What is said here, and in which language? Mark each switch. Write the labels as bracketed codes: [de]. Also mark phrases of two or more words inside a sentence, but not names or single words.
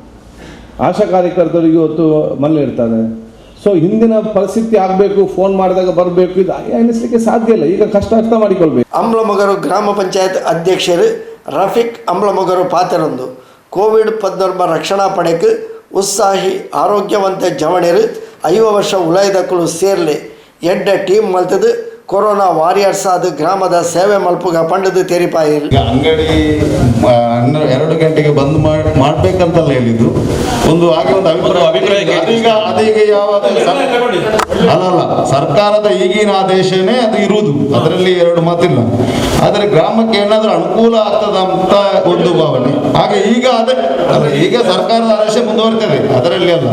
[kn] ಆಶಾ ಕಾರ್ಯಕರ್ತರಿಗೆ ಇವತ್ತು ಮನೇಲಿ ಇರ್ತಾರೆ. ಸೊ ಹಿಂದಿನ ಪರಿಸ್ಥಿತಿ ಆಗಬೇಕು, ಫೋನ್ ಮಾಡಿದಾಗ ಬರಬೇಕು, ಇದು ಎನಿಸಲಿಕ್ಕೆ ಸಾಧ್ಯ ಇಲ್ಲ. ಈಗ ಕಷ್ಟ ಅರ್ಥ ಮಾಡಿಕೊಳ್ಬೇಕು. [tcy] ಅಂಬ್ಲಮೊಗರು ಗ್ರಾಮ ಪಂಚಾಯತ್ ಅಧ್ಯಕ್ಷರು ರಫೀಕ್ ಅಂಬ್ಲಮೊಗರು ಪಾತ್ರರೊಂದು ಕೋವಿಡ್-19 ರಕ್ಷಣಾ ಪಡೆக்கு ಉತ್ಸಾಹಿ ಆರೋಗ್ಯವಂತ ಜವಣರು 5 ವರ್ಷ ಉಲಾಯ್ದಕ್ಕಳು ಸೇರ್ಲೆ ಎಡ್ಡ ಟೀಮ್ ಮಲ್ತದು [en] corona warriors [tcy] ಆದ ಗ್ರಾಮದ ಸೇವೆ ಮಲ್ಪುಗ ಪಂಡದು ತೆರಿಪಾಯಿರು. [kn] ಅಂಗಡಿ 2 ಗಂಟೆಗೆ ಬಂದ್ ಮಾಡ್ಬೇಕಂತಲ್ಲ ಹೇಳಿದ್ರು. ಒಂದು ಹಾಗೆ ಒಂದು ಅಭಿಪ್ರಾಯ ಅದೀಗ ಯಾವಾಗ ಅಲ್ಲ ಸರ್ಕಾರದ ಈಗಿನ ಆದೇಶನೇ ಅದು ಇರುವುದು, ಅದರಲ್ಲಿ 2 ಮಾತಿಲ್ಲ. ಆದರೆ ಗ್ರಾಮಕ್ಕೆ ಏನಾದರೂ ಅನುಕೂಲ ಆಗ್ತದ ಅಂತ ಒಂದು ಭಾವನೆ. ಹಾಗೆ ಈಗ ಈಗ ಸರ್ಕಾರದ ಆದೇಶ ಮುಂದುವರಿತದೆ, ಅದರಲ್ಲಿ ಅಲ್ಲ.